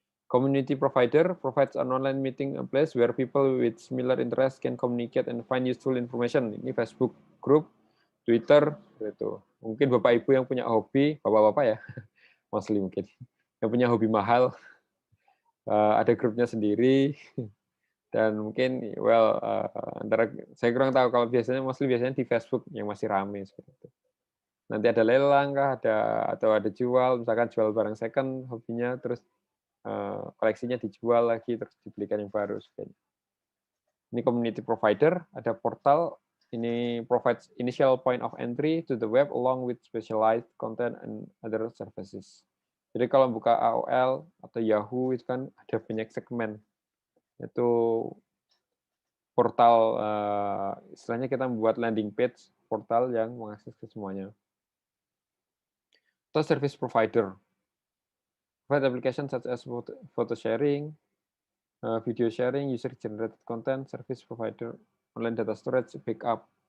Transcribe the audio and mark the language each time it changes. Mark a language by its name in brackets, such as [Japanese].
[English] Community provider provides an online meeting place where people with similar interests can communicate and find useful information. [Indonesian] Ini Facebook group, Twitter, itu. Mungkin Bapak Ibu yang punya hobi, Bapak-bapak ya, mostly mungkin, yang punya hobi mahal, ada grupnya sendiri, dan mungkin, antara saya kurang tahu kalau biasanya di Facebook yang masih rame seperti itu. Nanti ada lelang kah, atau ada jual, misalkan jual barang second hobinya, terus koleksinya dijual lagi, terus dibelikan yang baru. [English] Ini community provider, ada portal, ini provides initial point of entry to the web along with specialized content and other services. [Indonesian] Jadi kalau buka AOL atau Yahoo itu kan ada banyak segmen. Itu portal, istilahnya kita membuat landing page, portal yang mengakses ke semuanya. Atau service provider. [English] Provide application such as photo sharing, video sharing, user-generated content, service provider, online data storage, backup.